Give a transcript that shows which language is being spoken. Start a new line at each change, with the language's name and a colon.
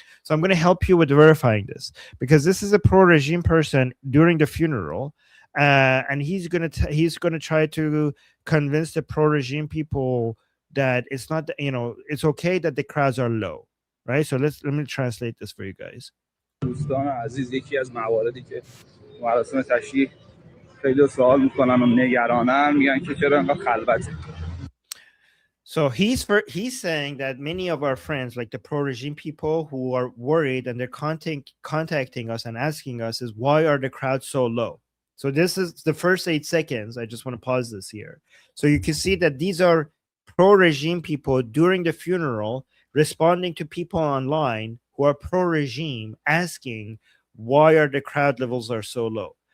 English: So I'm going to help you with verifying this, because this is a pro-regime person during the funeral. And he's gonna try to convince the pro-regime people that it's not, it's okay that the crowds are low, right? So let me translate this for you guys.
Persian: دوستان عزیز، یکی از مواردی که مراسم تشییع خیلی سوال میکنن و نگرانن، میگن که چرا انقدر خلوته.
English: So he's saying that many of our friends, like the pro-regime people who are worried, and they're contacting us and asking us is, why are the crowds so low? So this is the first 8 seconds. I just want to pause this here. So you can see that these are pro-regime people during the funeral responding to people online who are pro-regime, asking why are the crowd levels are so low.